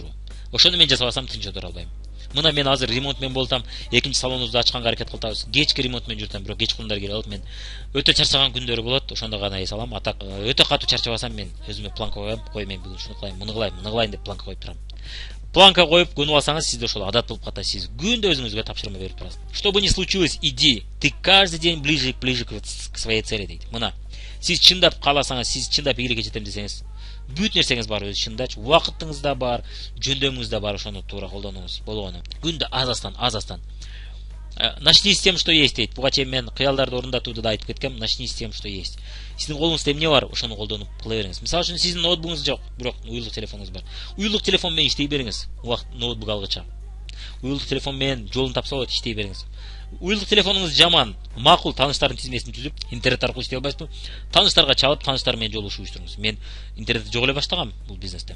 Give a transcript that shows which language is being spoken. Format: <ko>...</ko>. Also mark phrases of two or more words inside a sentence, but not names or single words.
<ky>Ошону мен жасабасам тынч отура албайм. Мына мен азыр ремонт менен болуп атам, экинчи салонубузду ачканга аракет кылып атабыз. Кечки ремонт менен жүрүп атам, бирок кечкурундар келип алып мен өтө чарчаган күндөрү болот. Ошондо гана эс алам. Атак өтө катуу чарчабасам мен өзүмө планка коем. Мен бүгүн ушуну кылайын, муну кылайын деп планка коюп турам. Планка коюп көнүп алсаңыз, сизде ошол адат болуп калат. Сиз күндө өзүңүзгө тапшырма берип турасыз.</ky> <ru>Что бы ни случилось, иди. Ты каждый день ближе к своей цели дейт.</ru> <ky>Мына, сиз чындап кааласаңыз, сиз чындап ийгиликке жетем десеңиз, бүт нерсеңиз бар өз чындачы, убакытыңыз да бар, жөндөмүңүз да бар, ошону туура колдонуңуз болгону. Күндө аз-аздан.</ky> <ru>Начни с тем, что есть дейт.</ru> <ky>Буга чейин мен кыялдарды орундатууда да айтып кеткем.</ky> <ru>Начни с тем, что есть.</ru> <ky>Сиздин колуңузда эмне бар, ошону колдонуп кыла бериңиз. Мисалы үчүн сиздин ноутбугуңуз жок, бирок уюлдук телефонуңуз бар. Уюлдук телефон менен иштей бериңиз. Убакыт ноутбук алгыча. Уюлдук телефон менен жолун тапса болот, иштей бериңиз. Уюлдук телефонуңуз жаман, макул тааныштардын тизмесин түзүп, интернет аркылуу иштей албайсызбы? Тааныштарга чалып, тааныштар менен жолугушуп уюштуруңуз. Мен интернетти жок эле баштагам бул бизнесте.</ky>